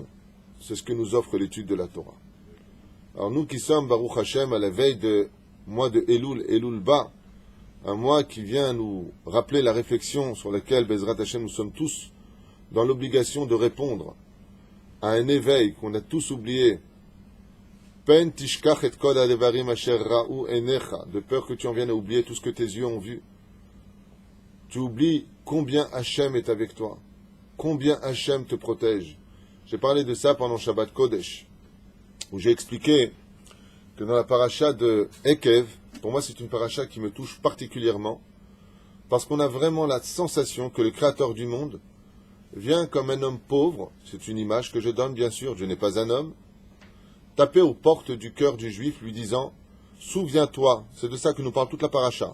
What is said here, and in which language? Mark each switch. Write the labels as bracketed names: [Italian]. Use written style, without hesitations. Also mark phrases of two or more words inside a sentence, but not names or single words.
[French] C'est ce que nous offre l'étude de la Torah. Alors nous qui sommes, [Hebrew] ברוך השם, [French] à la veille de mois de Elul Ba, un mois qui vient nous rappeler la réflexion sur laquelle, [Hebrew] בעזרת השם, [French] nous sommes tous dans l'obligation de répondre à un éveil qu'on a tous oublié. [Hebrew] פן תשכח את כל הדברים אשר ראו עיניך, [French] de peur que tu en viennes à oublier tout ce que tes yeux ont vu. Tu oublies combien Hashem est avec toi, combien Hashem te protège. J'ai parlé de ça pendant [Hebrew] שבת קודש, [French] où j'ai expliqué que dans la paracha de Ekev, pour moi c'est une paracha qui me touche particulièrement, parce qu'on a vraiment la sensation que le Créateur du monde vient comme un homme pauvre, c'est une image que je donne bien sûr, je n'ai pas un homme, taper aux portes du cœur du juif lui disant, Souviens-toi, c'est de ça que nous parle toute la paracha.